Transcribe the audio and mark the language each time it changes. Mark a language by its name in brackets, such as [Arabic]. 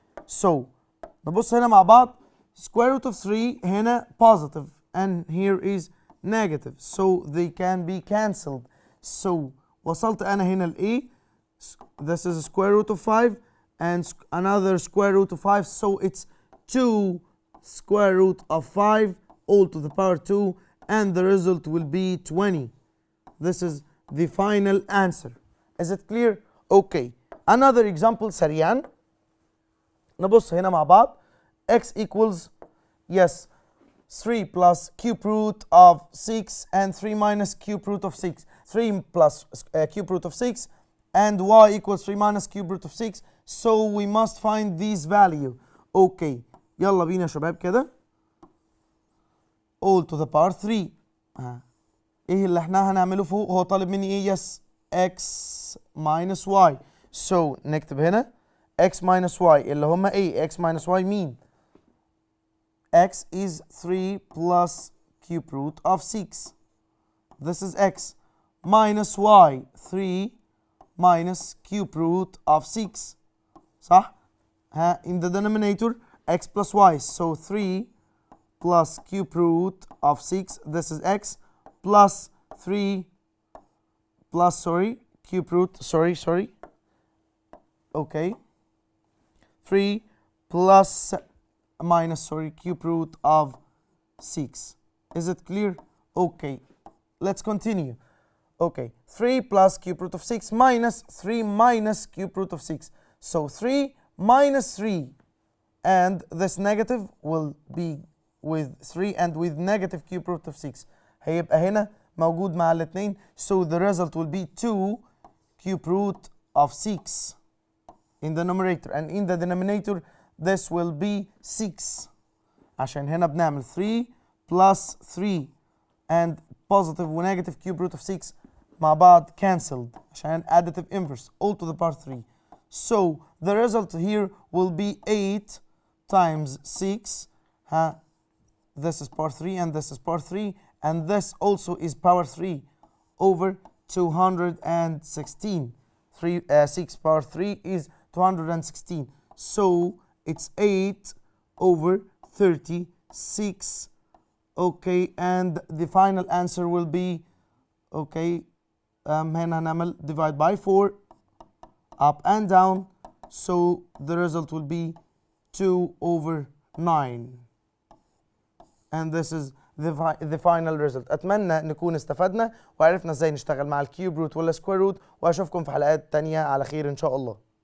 [Arabic] So نبص هنا مع بعض. [English] Square root of 3 هنا positive and here is negative. So they can be cancelled. [Arabic] So وصلت أنا هنا ل A. [English] This is square root of 5 and another square root of 5. So it's 2 square root of 5 all to the power 2 and the result will be 20. This is the final answer. Is it clear? Okay. Another example سريعا. [Arabic] نبص هنا مع بعض. [English] X equals, yes, 3 plus cube root of 6 and 3 minus cube root of 6. 3 plus cube root of 6 and y equals 3 minus cube root of 6. So we must find this value. Okay. [Arabic] يلا بينا يا شباب كده. [English] All to the power 3. [Arabic] ايه اللي احنا هنعمله فوق؟ هو طالب مني ايه؟ [English] Yes, x minus y. So [Arabic] نكتب هنا [English] x minus y [Arabic] اللي هما ايه؟ [English] x minus y مين؟ x is 3 plus cube root of 6. This is x minus y 3 minus cube root of 6. صح؟ in the denominator x plus y. So 3 plus cube root of 6. This is x plus 3 plus cube root. Sorry. Okay. 3 plus minus cube root of 6. Is it clear? Okay. Let's continue. Okay. 3 plus cube root of 6 minus 3 minus cube root of 6. So 3 minus 3 and this negative will be with 3 and with negative cube root of 6. [Arabic] هيبقى هنا موجود مع الاثنين. [English] So the result will be 2 cube root of 6 in the numerator and in the denominator this will be 6 [Arabic] عشان هنا بنعمل [English] 3 plus 3 and positive و negative cube root of 6 [Arabic] مع بعض [English] cancelled عشان additive inverse all to the power 3. So the result here will be 8 times 6. This is power 3 and this is power 3 and this also is power 3 over 216. 6 power 3 is 216. So it's 8 over 36. Okay, and the final answer will be, okay, [Arabic] هنا هنعمل [English] divide by 4 up and down. So the result will be 2 over 9. and this is the final result. [Arabic] أتمنى نكون استفدنا وعرفنا ازاي نشتغل مع الكيوب روت ولا سكوير روت، وأشوفكم في حلقات تانية على خير إن شاء الله.